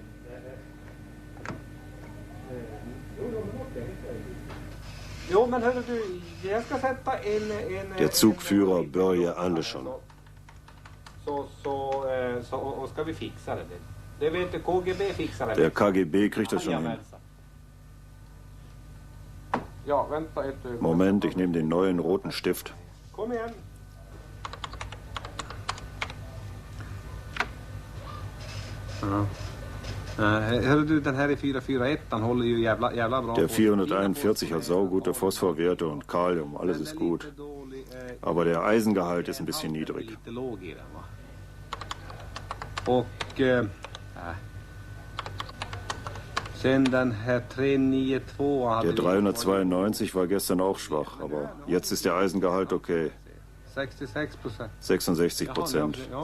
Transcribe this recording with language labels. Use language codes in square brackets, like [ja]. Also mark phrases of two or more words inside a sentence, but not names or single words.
[de] Der Zugführer Börje Andersson. Der KGB kriegt das schon hin. Moment, ich nehme den neuen roten Stift. [sv] Kom igen. Ja. Hör du, den här i 441, den håller ju jävla bra. [de] Der 441 hat saugute Phosphorwerte und Kalium, alles ist gut. Aber der Eisengehalt ist ein bisschen niedrig. [sv] Och sen den här 392 [de] Der 392 war gestern auch schwach, aber jetzt ist der Eisengehalt okay. 66%.